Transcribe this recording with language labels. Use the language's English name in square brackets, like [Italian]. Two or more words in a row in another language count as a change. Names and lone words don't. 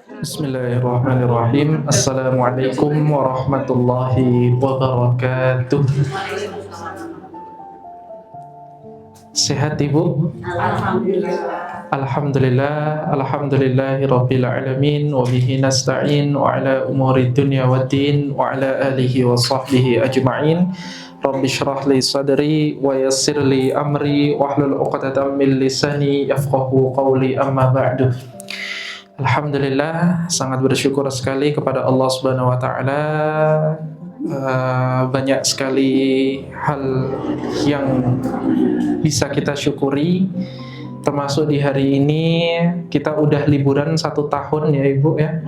[Arabic] بسم الله الرحمن الرحيم. السلام عليكم ورحمة الله وبركاته. [Indonesian] Sehat Ibu? Alhamdulillah. Alhamdulillah, [Arabic] الحمد لله رب العالمين، وبه نستعين وعلى أمور الدنيا والدين وعلى آله وصحبه أجمعين. رب اشرح لي صدري ويسر لي أمري واحلل عقدة من لساني يفقهوا قولي، أما بعد. [Indonesian] Alhamdulillah, sangat bersyukur sekali kepada Allah [Arabic] سبحانه وتعالى. [Indonesian] Banyak sekali hal yang bisa kita syukuri, termasuk di hari ini kita udah liburan 1 tahun ya Ibu ya.